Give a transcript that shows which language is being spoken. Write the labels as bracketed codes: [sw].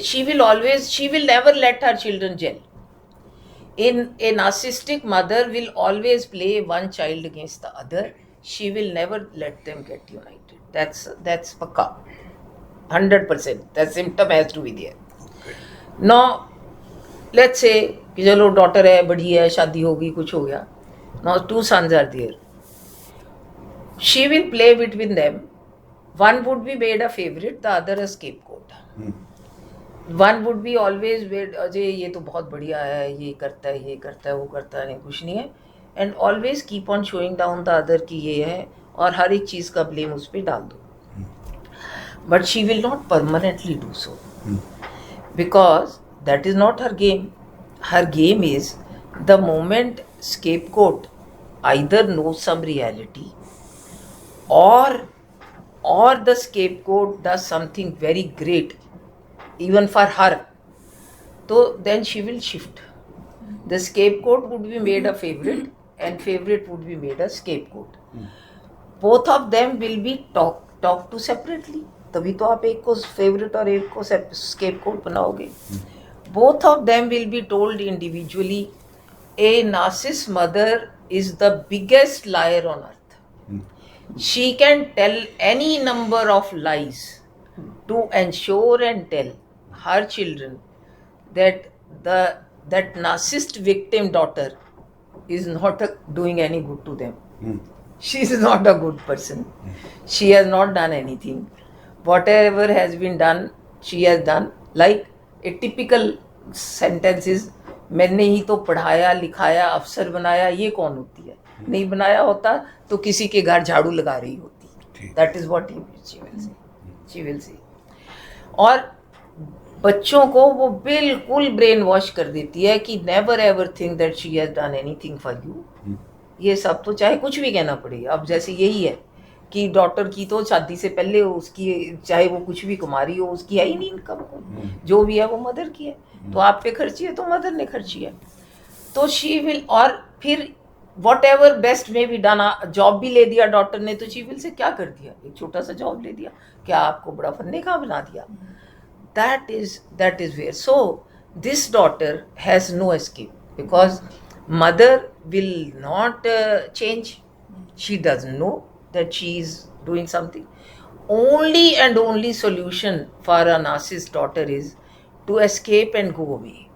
[en] She will never let her children gel. In a narcissistic mother will always play one child against the other. She will never let them get united. That's pakka. 100%. That symptom has to be there. Okay. Now, let's say, [hi] चलो daughter है, बड़ी है, शादी होगी, कुछ हो गया. [en] Now 2 sons are there. She will play between them. One would be made a favorite, the other a scapegoat. One would be always made, [hi] Ajay ये तो बहुत बढ़िया है, ये करता है, वो करता है, नहीं कुछ नहीं है, [en] and always keep on showing down the other [hi] कि ये है, और हर एक चीज़ का blame उस पे डाल दो. [en] But she will not permanently do so, because that is not her game. Her game is the moment scapegoat either knows some reality or the scapegoat does something very great even for her, so then she will shift. The scapegoat would be made a favorite and favorite would be made a scapegoat. Both of them will be talked to separately. [hi] तभी तो आप एक को favourite और एक को scapegoat बनाओगे. [en] Both of them will be told individually. A narcissist mother is the biggest liar on earth. She can tell any number of lies to ensure and tell her children that that narcissist victim daughter is not doing any good to them. She is not a good person. She has not done anything. Whatever has been done, she has done. Like a typical sentence is, [hi] मैंने ही तो पढ़ाया लिखाया अफसर बनाया, ये कौन होती है? नहीं बनाया होता तो किसी के घर झाड़ू लगा रही होती. [en] That is what she will say. [hi] और बच्चों को वो बिल्कुल ब्रेन वॉश कर देती है कि [en] Never ever think that she has done anything for you. [hi] ये सब तो चाहे कुछ भी कहना पड़े. अब जैसे यही है कि डॉटर की तो शादी से पहले उसकी, चाहे वो कुछ भी कमा रही हो, उसकी है ही नहीं इनकम. जो भी है वो मदर की है. तो आप पे खर्ची है तो मदर ने खर्ची है. तो [en] she will, [hi] और फिर वॉट एवर बेस्ट में भी डन, जॉब भी ले दिया डॉटर ने, तो शी विल से क्या कर दिया, एक छोटा सा जॉब ले दिया, क्या आपको बड़ा फन्ने का बना दिया. [en] That is where. So this daughter has no escape, because mother will not change. She doesn't know that she is doing something. Only and only solution for a narcissist daughter is to escape and go away.